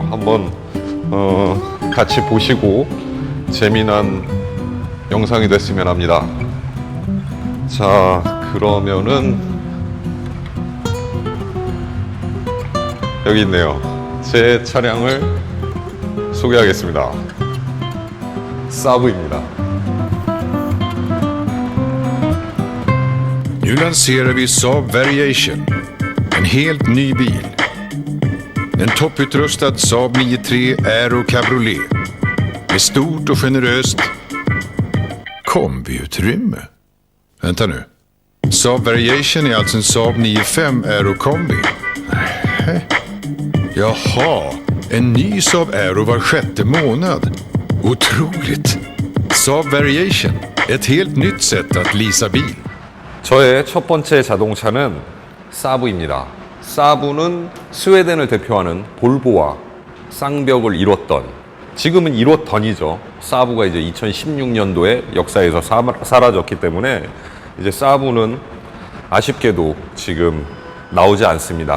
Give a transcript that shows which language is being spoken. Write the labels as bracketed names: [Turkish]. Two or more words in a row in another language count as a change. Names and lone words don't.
[Korean] 한번 같이 보시고 재미난 영상이 됐으면 합니다. 자, 그러면은 여기 있네요. 제 차량을 소개하겠습니다. 사브입니다. [Swedish] Nu lanserar vi Saab Variation, en helt ny bil. En topputrustad Saab 9-3 Aero Cabriolet med stort och generöst kombiutrymme. Vänta nu. Saab Variation är alltså en Saab 9-5 Aero Kombi. Nej. Jaha, en ny Saab Aero var 6:e månad. Otroligt. Saab Variation, ett helt nytt sätt att leasa bil. [Korean] 저의 첫 번째 자동차는 사브입니다. 사브는 스웨덴을 대표하는 볼보와 쌍벽을 이뤘던, 지금은 이뤘던이죠. 사브가 이제 2016년도에 역사에서 사라졌기 때문에 이제 사브는 아쉽게도 지금 나오지 않습니다.